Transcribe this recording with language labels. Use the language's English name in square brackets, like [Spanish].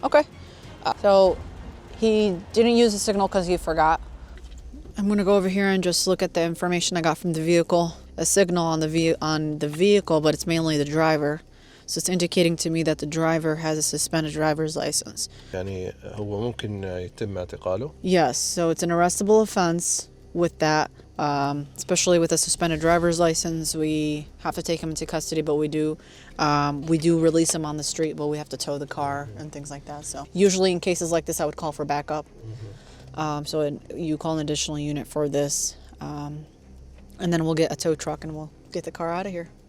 [English] Okay. So he didn't use the signal because he forgot. I'm gonna go over here and just look at the information I got from the vehicle. A signal on the vehicle, but it's mainly the driver. So it's indicating to me that the driver has a suspended driver's license. [Arabic] يعني هو ممكن يتم اعتقاله. [English] Yes, so it's an arrestable offense with that. Especially with a suspended driver's license, we have to take him into custody, but we do release him on the street, but we have to tow the car and things like that. So usually in cases like this, I would call for backup. You call an additional unit for this, and then we'll get a tow truck and we'll get the car out of here.